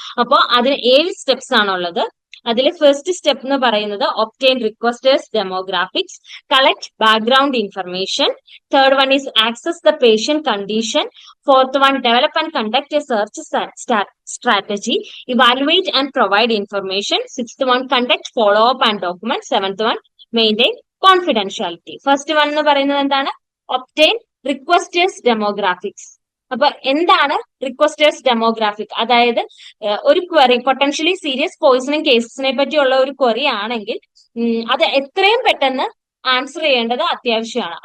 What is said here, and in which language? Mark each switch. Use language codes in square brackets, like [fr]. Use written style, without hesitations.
[ml] അപ്പോൾ അതിന് 7 സ്റ്റെപ്സ് ആണുള്ളത്. അതിൽ ഫസ്റ്റ് സ്റ്റെപ്പ് എന്ന് പറയുന്നത് [en] Obtain requesters demographics, collect background information. Third one is access the patient condition. Fourth one, develop and conduct a search strategy, evaluate and provide information. Sixth one, conduct follow up and document. Seventh one, maintain confidentiality. [ml] First one എന്ന് പറയുന്നത് എന്താണ്? Obtain റിക്വസ്റ്റേഴ്സ് demographics. അപ്പൊ എന്താണ് റിക്വസ്റ്റേഴ്സ് demographic? അതായത് ഒരു query, potentially serious poisoning കേസസിനെ പറ്റിയുള്ള ഒരു query ആണെങ്കിൽ അത് എത്രയും പെട്ടെന്ന് ആൻസർ ചെയ്യേണ്ടത് അത്യാവശ്യമാണ്.